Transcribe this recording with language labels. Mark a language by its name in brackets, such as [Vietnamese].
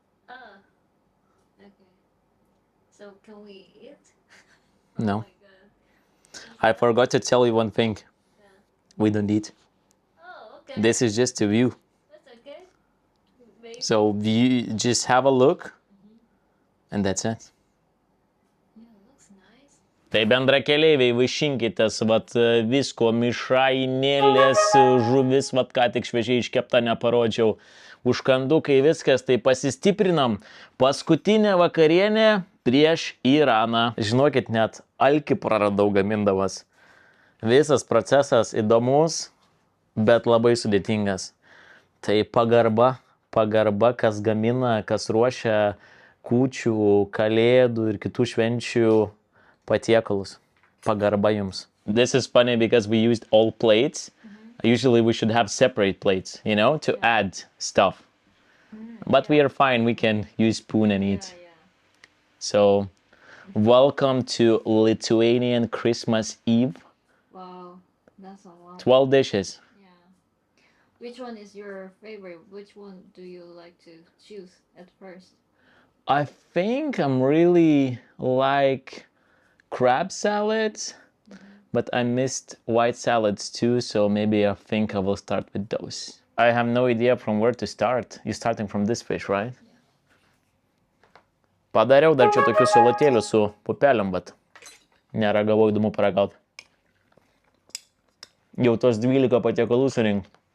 [English] Okay. So can we eat? No. Oh my god. I forgot to tell you one thing. We don't eat. Oh, okay. This is just a view. That's okay. Maybe. So you just have a look. And that's it. Yeah, it looks nice. [Lithuanian] Tai bendrakeleiviai, vaišinkitės, vat, visko, mišrainėlės, žuvis, vat, ką tik šviežiai iškepta neparodžiau, užkandukai, viskas, tai pasistiprinam. Paskutinė vakarienė prieš Iraną. Žinokit, net alkį praradau gamindamas. Visas procesas įdomus, bet labai sudėtingas. Tai pagarba, kas gamina, kas ruošia kūčių, kalėdų ir kitų švenčių patiekalus. Pagarba jums. [English] This is funny because we used all plates. Usually we should have separate plates, you know, to add stuff. But we are fine. We can use spoon and eat. So, welcome to Lithuanian Christmas Eve. Wow, that's a lot. 12 dishes. Yeah. Which one is your favorite? Which one do you like to choose at first? I think I'm really like crab salads, but I missed white salads too, so maybe I think I will start with those. I have no idea from where to start. You're starting from this fish, right? Yeah. [Lithuanian] Padariau dar čia tokius salatėlius su pupelėm, bet neragavau, įdomu paragauti. Jau tos 12 patiekalų surink.